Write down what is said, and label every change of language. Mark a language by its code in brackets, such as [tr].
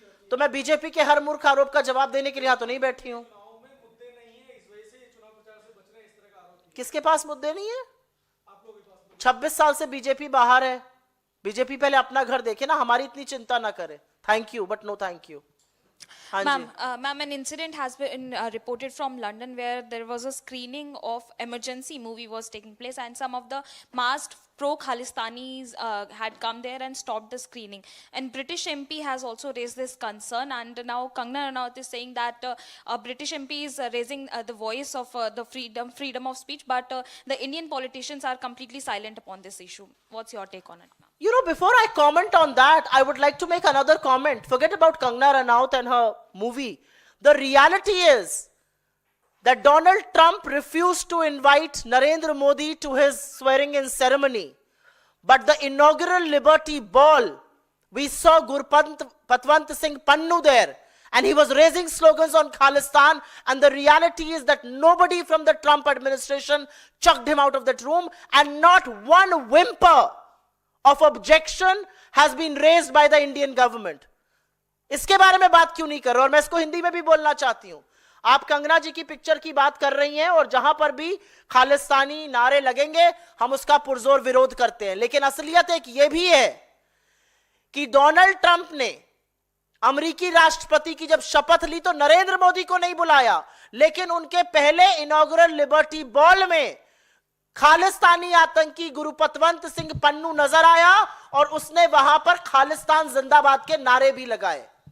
[hi] तो मैं बीजेपी के हर मूर्ख आरोप का जवाब देने के लिए तो नहीं बैठी हूं। मुद्दे नहीं है, इस वजह से चुनाव प्रचार से बच रहे हैं, इस तरह का आरोप किसके पास मुद्दे नहीं है? 26 साल से बीजेपी बाहर है। बीजेपी पहले अपना घर देखे ना, हमारी इतनी चिंता ना करे। [en] Thank you but no thank you. Ma'am, an incident has been reported from London where there was a screening of emergency movie was taking place, and some of the masked pro-Khalistanis had come there and stopped the screening. And British MP has also raised this concern, and now Kangana Ranaut is saying that a British MP is raising the voice of the freedom of speech, but the Indian politicians are completely silent upon this issue. What's your take on it, ma'am? You know, before I comment on that, I would like to make another comment. Forget about Kangana Ranaut and her movie. The reality is that Donald Trump refused to invite Narendra Modi to his swearing-in ceremony. But the inaugural Liberty Ball, we saw Gurpatwant Singh Pannu there, and he was raising slogans on Khalistan, and the reality is that nobody from the Trump administration chucked him out of that room, and not one whimper of objection has been raised by the Indian government. [hi] इसके बारे में बात क्यों नहीं कर रहे? और मैं इसको हिंदी में भी बोलना चाहती हूं। आप कंगना जी की पिक्चर की बात कर रही हैं और जहां पर भी खालिस्तानी नारे लगेंगे हम उसका पुरजोर विरोध करते हैं, लेकिन असलियत एक यह भी है कि डोनाल्ड ट्रंप ने अमेरिकी राष्ट्रपति की जब शपथ ली तो नरेंद्र मोदी को नहीं बुलाया, लेकिन उनके पहले इनॉग्रल लिबर्टी बॉल में खालिस्तानी आतंकी गुरुपतवंत सिंह पन्नू नजर आया और उसने वहां पर खालिस्तान जिंदाबाद के नारे भी लगाए।